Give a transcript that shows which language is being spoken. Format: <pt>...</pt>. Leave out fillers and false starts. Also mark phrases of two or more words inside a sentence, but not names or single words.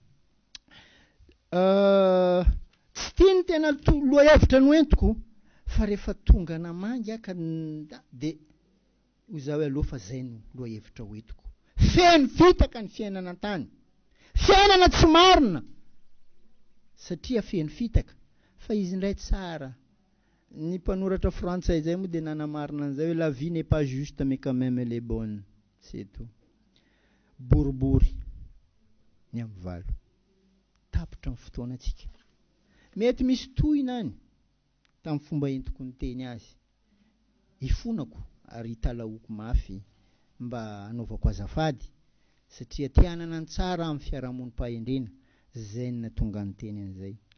<mg>Tsy tiany tena loha-hevitra noentiko, fa rehefa tonga namangy aka de hoza hoe aloha fa zay no loha-hevitra hoentiko. Feno fitaka ny fiainana tany, fiainana tsy marina, satria feno fitaka. Fa izy indray tsara, ny mpanoratra frantsay zay moa de nanamarina an'izay hoe</mg> <fr>la vie n'est pas juste mais quand même elle est bonne, c'est tout.</fr> <mg>Boribory ny amin'ny valo, tapitra ny fotoana antsika. Mety misy tohina any tamin'ny fomba entiko ny teny azy, ifonako ary italaoko mafy mba anaovako azafady, satria tianana ny tsara amin'ny fiarahamonim-pahendrena, zay no nahatonga ny teny an'izay.</mg>